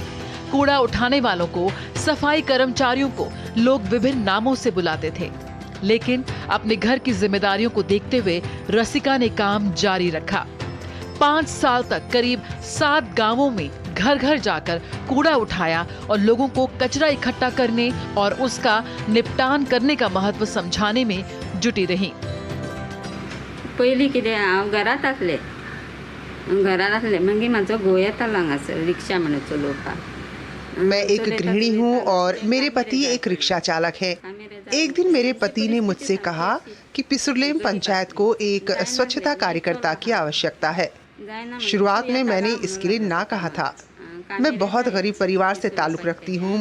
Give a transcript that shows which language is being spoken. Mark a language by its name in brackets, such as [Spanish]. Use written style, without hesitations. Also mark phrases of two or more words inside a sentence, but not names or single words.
[Hindi] कूड़ा उठाने वालों को, सफाई कर्मचारियों को लोग विभिन्न नामों से बुलाते थे, लेकिन अपने घर की जिम्मेदारियों को देखते हुए रसिका ने काम जारी रखा। 5 साल तक करीब 7 गांवों में घर घर जाकर कूड़ा उठाया और लोगों को कचरा इकट्ठा करने और उसका निपटान करने का महत्व समझाने में जुटी रही। [Konkani] पयलीं कितें हांव घरांत आसलें मागीर म्हाजो घोव येतालो हांगासर रिक्षा म्हणून चलोवपाक। [Hindi] मैं एक गृहिणी हूँ और मेरे पति एक रिक्शा चालक है। एक दिन मेरे पति ने मुझसे कहा कि पिसुरलेम पंचायत को एक स्वच्छता कार्यकर्ता की आवश्यकता है। शुरुआत में मैंने इसके लिए ना कहा था। मैं बहुत गरीब परिवार से ताल्लुक रखती हूँ।